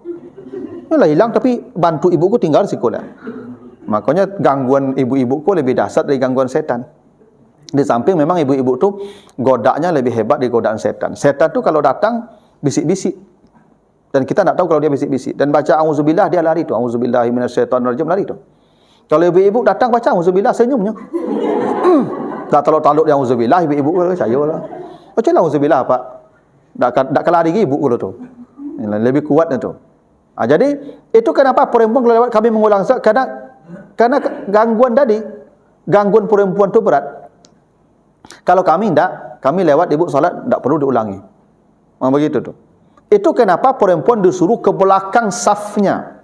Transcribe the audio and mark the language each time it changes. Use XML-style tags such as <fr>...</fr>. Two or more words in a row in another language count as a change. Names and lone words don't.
<id>Yalah hilang, tapi bantu ibuku tinggal sikulah. Makanya gangguan ibu-ibuku lebih dahsyat dari gangguan setan. Di samping memang ibu-ibu tu godaknya lebih hebat dari godaan setan. Setan tu kalau datang bisik-bisik. Dan kita tak tahu kalau dia bisik-bisik. Dan baca auzubillah dia lari tu.</id> <ar>أعوذ بالله من الشيطان الرجيم</ar> <id>lari tu. Kalau ibu-ibu datang baca auzubillah senyumnya. Tak taluk-taluk dia auzubillah ibu-ibu percayalah. Bacalah auzubillah Pak. Tak kelari ibu tu. Lebih kuatnya tu. Jadi itu kenapa perempuan kalau lewat kami mengulang salat karena gangguan tadi, gangguan perempuan tu berat. Kalau kami tidak, kami lewat ibu salat tidak perlu diulangi. Begitu tu. Itu kenapa perempuan disuruh ke belakang safnya.</id>